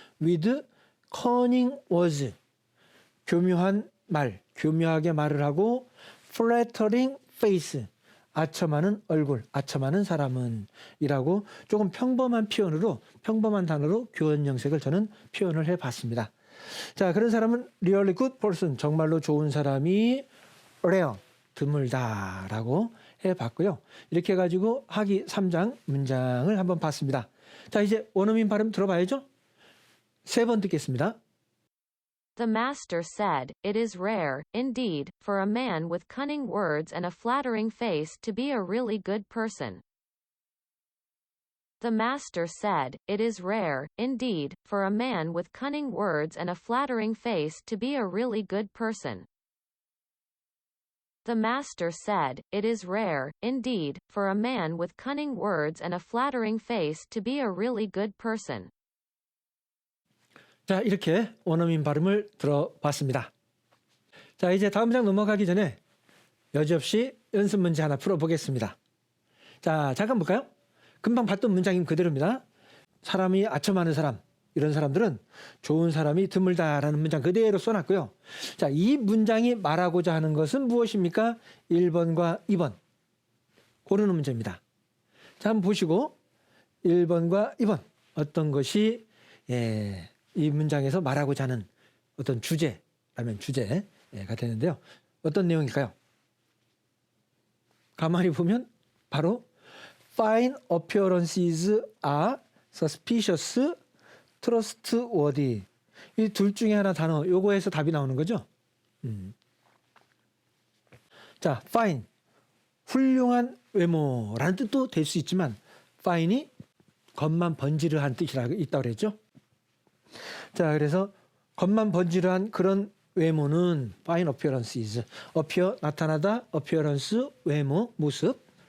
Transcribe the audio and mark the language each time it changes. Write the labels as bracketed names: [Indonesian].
[English] with cunning words, [Korean] 교묘한 말, 교묘하게 말을 하고 [English] flattering face, [Korean] 아첨하는 얼굴, 아첨하는 사람은 이라고 조금 평범한 표현으로 평범한 단어로 교원영색을 저는 표현을 해봤습니다. 자, 그런 사람은 [English] really good person, [Korean] 정말로 좋은 사람이 rare, 드물다라고 해봤고요. 이렇게 해가지고 하기 3장 문장을 한번 봤습니다. 자, 이제 원어민 발음 들어봐야죠. 3번 듣겠습니다. [English] The master said, "It is rare, indeed, for a man with cunning words and a flattering face to be a really good person." The master said, "It is rare, indeed, for a man with cunning words and a flattering face to be a really good person." The master said, "It is rare, indeed, for a man with cunning words and a flattering face to be a really good person." [Korean] 자, 이렇게 원어민 발음을 들어봤습니다. 자, 이제 다음 장 넘어가기 전에 여지없이 연습 문제 하나 풀어보겠습니다. 자, 잠깐 볼까요? 금방 봤던 문장인 그대로입니다. 사람이 아첨하는 사람, 이런 사람들은 좋은 사람이 드물다라는 문장 그대로 써놨고요. 자, 이 문장이 말하고자 하는 것은 무엇입니까? 1번과 2번. 고르는 문제입니다. 자, 한번 보시고 1번과 2번 어떤 것이 이 문장에서 말하고자 하는 어떤 주제라면 주제가 되는데요. 어떤 내용일까요? 가만히 보면 바로 [English] fine appearances are suspicious, trustworthy. [Korean] 이 둘 중에 하나 단어, 요거에서 답이 나오는 거죠. 자, fine, 훌륭한 외모라는 뜻도 될 수 있지만 fine이 겉만 번지르한 뜻이 있다고 그랬죠. 자, 그래서 겉만 번지르한 그런 외모는 [English] fine appearances, [Korean] appear 나타나다, appearance 외모, 모습.